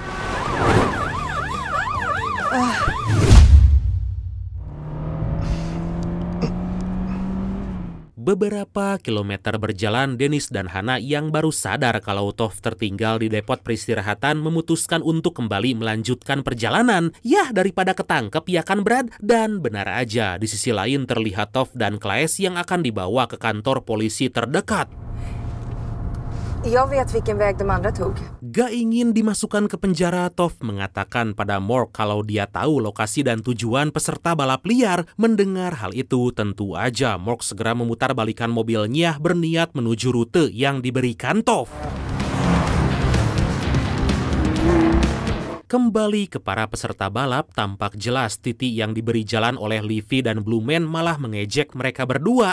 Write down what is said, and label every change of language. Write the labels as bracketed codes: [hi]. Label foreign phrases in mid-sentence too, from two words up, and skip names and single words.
[id] Beberapa kilometer berjalan, Dennis dan Hana yang baru sadar kalau Toph tertinggal di depot peristirahatan memutuskan untuk kembali melanjutkan perjalanan. Yah, daripada ketangkep ya kan Brad? Dan benar aja, di sisi lain terlihat Toph dan Claes yang akan dibawa ke kantor polisi terdekat. [sv] Jag vet vilken väg de andra tog. [id] Gak ingin dimasukkan ke penjara, Toph mengatakan pada Mork kalau dia tahu lokasi dan tujuan peserta balap liar. Mendengar hal itu, tentu aja Mork segera memutar balikan mobilnya berniat menuju rute yang diberikan Toph. Kembali ke para peserta balap, tampak jelas Titi yang diberi jalan oleh Livy dan Blue Man malah mengejek mereka berdua.